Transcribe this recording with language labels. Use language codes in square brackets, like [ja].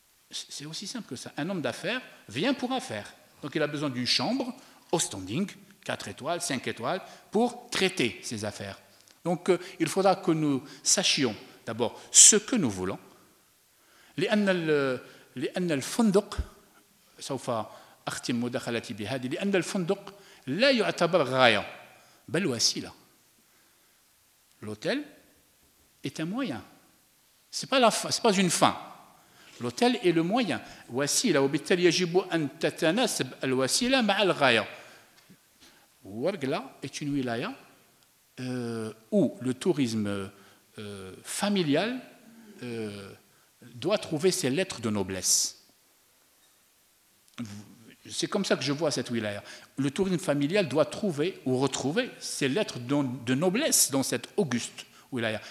[fr] C'est aussi simple que ça. Un homme d'affaires vient pour affaires. Donc il a besoin d'une chambre au standing, 4 étoiles, 5 étoiles, pour traiter ses affaires. Donc il faudra que nous sachions d'abord ce que nous voulons. [ar] لأن الفندق سوف أختم مداخلتي بهذه لأن الفندق لا يعتبر غاية بل وسيلة. [fr] L'hôtel est un moyen. Ce n'est pas une fin. L'hôtel est le moyen. [ar] وسيلة وبالتالي يجب أن تتناسب الوسيلة مع الغاية. [fr] Ouargla est une wilaya où le tourisme familial doit trouver ses lettres de noblesse. C'est comme ça que je vois cette wilaya. Le tourisme familial doit trouver ou retrouver ses lettres de noblesse dans cette auguste wilaya.